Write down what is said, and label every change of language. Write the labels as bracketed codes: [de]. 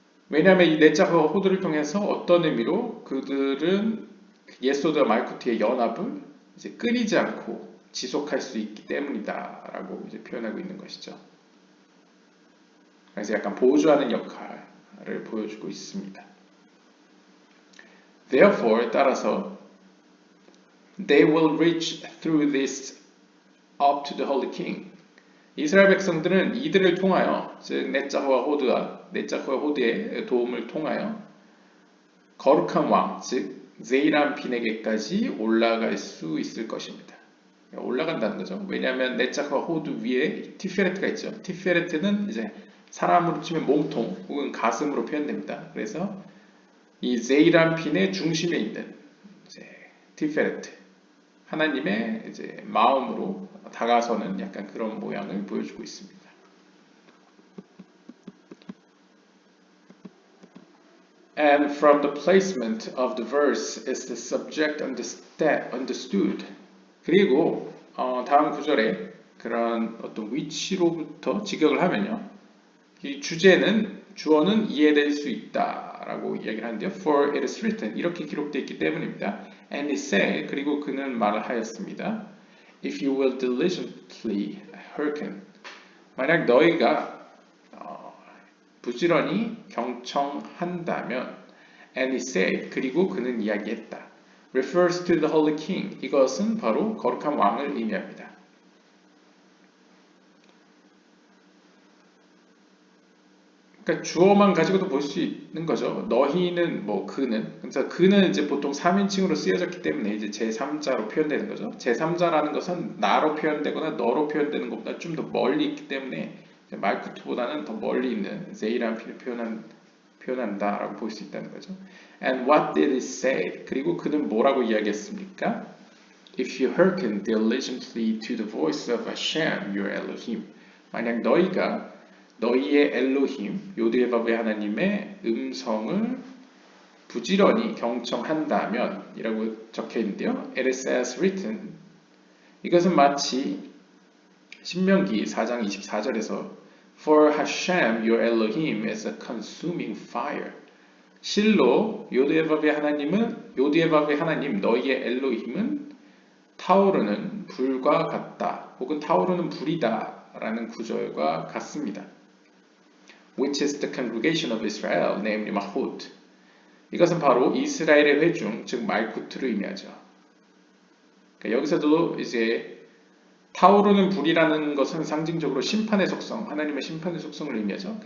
[ko] 왜냐하면 이 넷자와 호두를 통해서 어떤 의미로 그들은 예소드와 말쿠트의 연합을 이제 끊이지 않고 지속할 수 있기 때문이다라고 이제 표현하고 있는 것이죠. 그래서 약간 보조하는 역할을 보여주고 있습니다. [en] Therefore, [ko] 따라서 [en] they will reach through this up to the Holy King. [ko] 이스라엘 백성들은 이들을 통하여, 즉 넷자와 호드의 도움을 통하여 거룩한 왕, 즉 제이람핀에게까지 올라갈 수 있을 것입니다. 올라간다는 거죠. 왜냐하면 넷자와 호드 위에 티페레트가 있죠. 티페레트는 이제 사람으로 치면 몸통 혹은 가슴으로 표현됩니다. 그래서 이 제이람핀의 중심에 있는 이제 티페레트, 하나님의 이제 마음으로 다가서는 약간 그런 모양을 보여주고 있습니다. [en] And from the placement of the verse is the subject understood. [ko] 그리고 다음 구절에 그런 어떤 위치로부터 직역을 하면요, 이 주어는 이해될 수 있다라고 이야기를 하는데요. [en] For it is written, [ko] 이렇게 기록되어 있기 때문입니다. [en] And he said, [ko] 그리고 그는 말을 하였습니다. [en] If you will diligently hearken, [ko] 만약 너희가 부지런히 경청한다면, [en] and he said, [ko] 그리고 그는 이야기했다. [en] refers to the Holy King, [ko] 이것은 바로 거룩한 왕을 의미합니다. 그러니까 주어만 가지고도 볼 수 있는 거죠. 너희는 뭐 그는, 그래서 그는 이제 보통 3인칭으로 쓰여졌기 때문에 이제 제3자로 표현되는 거죠. 제3자라는 것은 나로 표현되거나 너로 표현되는 것보다 좀 더 멀리 있기 때문에 말쿠트보다는 더 멀리 있는 제이람핀을 표현한다라고 볼 수 있다는 거죠. [en] And what did he say? [ko] 그리고 그는 뭐라고 이야기했습니까? [en] If you hearken diligently to the voice of Hashem, your Elohim. [ko] 만약 너희의 엘로힘, 요드에바브의 하나님의 음성을 부지런히 경청한다면 이라고 적혀 있는데요. [en] It is as written. [ko] 이것은 마치 신명기 4장 24절에서 [en] For Hashem, your Elohim is a consuming fire. [ko] 실로 요드에바브의 하나님 너희의 엘로힘은 타오르는 불과 같다. 혹은 타오르는 불이다 라는 구절과 같습니다. [en] Which is the congregation of Israel, namely Mahut. [ko] 이것은 바로 이스라엘의 회중, 즉 말쿠트를 의미하죠. 그러니까 여기서도 이제 타오르는 불이라는 것은 상징적으로 심판의 속성, 하나님의 심판의 속성을 의미하죠.